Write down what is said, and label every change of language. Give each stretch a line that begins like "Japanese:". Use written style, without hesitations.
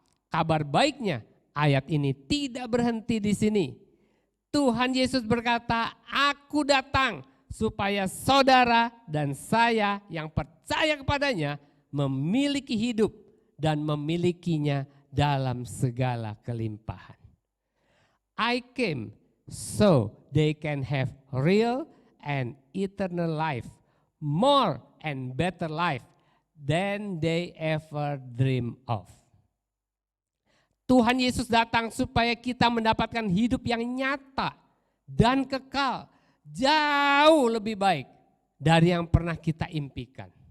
Indonesian: Kabar baiknya ayat ini tidak berhenti di sini. Tuhan Yesus berkata, aku datang supaya saudara dan saya yang percaya kepadanya memiliki hidup dan memilikinya dalam segala kelimpahan.
English: I came so they can have real and eternal life, more and better life than they ever dream of.
Indonesian: Tuhan Yesus datang supaya kita mendapatkan hidup yang nyata dan kekal, jauh lebih baik dari yang pernah kita impikan.